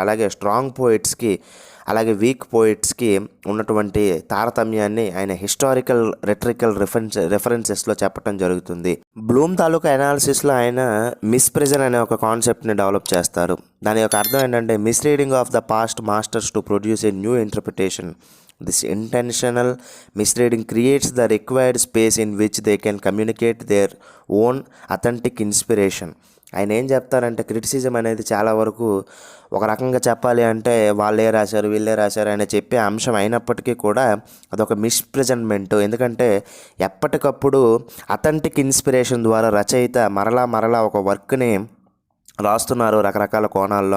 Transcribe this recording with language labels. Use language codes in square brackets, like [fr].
[te] అలాగే స్ట్రాంగ్ పోయిట్స్కి అలాగే వీక్ పోయిట్స్కి ఉన్నటువంటి తారతమ్యాన్ని ఆయన హిస్టారికల్ రెటరికల్ రెఫరెన్సెస్లో చెప్పడం జరుగుతుంది. బ్లూమ్ తాలూకా అనాలిసిస్లో ఆయన మిస్ప్రెజన్ అనే ఒక కాన్సెప్ట్ని డెవలప్ చేస్తారు. దాని యొక్క అర్థం ఏంటంటే [en] Misreading of the past masters to produce a new interpretation. This intentional misreading creates the required space in which they can communicate their own authentic inspiration. [te] ఆయన ఏం చెప్తారంటే క్రిటిసిజం అనేది చాలా వరకు ఒక రకంగా చెప్పాలి అంటే వాళ్ళే రాశారు వీళ్ళే రాశారు అని చెప్పే అంశం అయినప్పటికీ కూడా అదొక మిస్ప్రెజెంట్మెంట్. ఎందుకంటే ఎప్పటికప్పుడు అథెంటిక్ ఇన్స్పిరేషన్ ద్వారా రచయిత మరలా ఒక వర్క్ని రాస్తున్నారు రకరకాల కోణాల్లో.